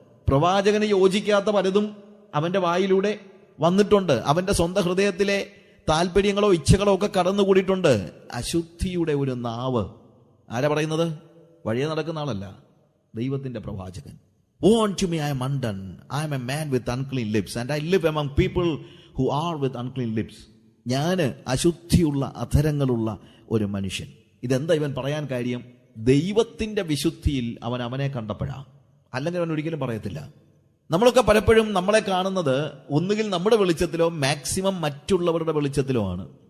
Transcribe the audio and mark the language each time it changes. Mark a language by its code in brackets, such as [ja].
[ml] പ്രവാചകന് യോജിക്കാത്ത പലതും അവന്റെ വായിലൂടെ വന്നിട്ടുണ്ട്. അവന്റെ സ്വന്തം ഹൃദയത്തിലെ താല്പര്യങ്ങളോ ഇച്ഛകളോ ഒക്കെ കടന്നുകൂടിയിട്ടുണ്ട്. അശുദ്ധിയുടെ ഒരു നാവ് ആരാ പറയുന്നത്? വഴിയെ നടക്കുന്ന ആളല്ല, ദൈവത്തിന്റെ പ്രവാചകൻ. [en] Woe unto me, I am undone. I am a man with unclean lips, and I live among people who are with unclean lips. [ml] ഞാന് അശുദ്ധിയുള്ള അധരങ്ങളുള്ള ഒരു മനുഷ്യൻ. ഇതെന്താ ഇവൻ പറയാൻ കാര്യം? ദൈവത്തിന്റെ വിശുദ്ധിയിൽ അവൻ അവനെ കണ്ടപ്പോഴാ. അല്ലെങ്കിൽ അവൻ ഒരിക്കലും പറയത്തില്ല. നമ്മളൊക്കെ പലപ്പോഴും നമ്മളെ കാണുന്നത് ഒന്നുകിൽ നമ്മുടെ വെളിച്ചത്തിലോ മാക്സിമം മറ്റുള്ളവരുടെ വെളിച്ചത്തിലോ ആണ്.